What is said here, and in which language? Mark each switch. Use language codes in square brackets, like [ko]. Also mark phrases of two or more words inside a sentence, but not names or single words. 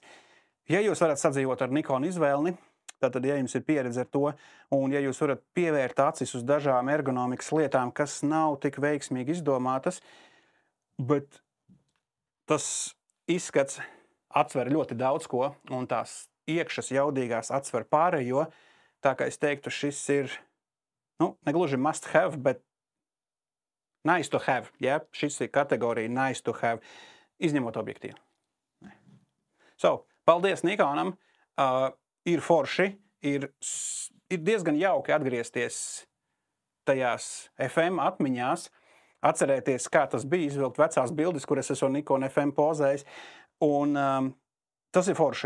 [lv] Ja jūs varat sadzīvot ar Nikon izvēlni, tad, ja jums ir pieredze ar to, un ja jūs varat pievērt acis uz dažām ergonomikas lietām, kas nav tik veiksmīgi izdomātas, bet tas izskats atsver ļoti daudz ko, un tās iekšas jaudīgās atsver pārējo, tā kā es teiktu, šis ir, negluži [en] must have, [lv] bet [en] nice to have, [lv] ja? Šis ir kategorija [en] nice to have, [lv] izņemot objektīvu. Paldies Nikonam, ir forši, ir diezgan jauki atgriezties tajās FM atmiņās, atcerēties, kā tas bija, izvilkt vecās bildes, kur es esmu Nikon FM pozējis, un tas ir forši.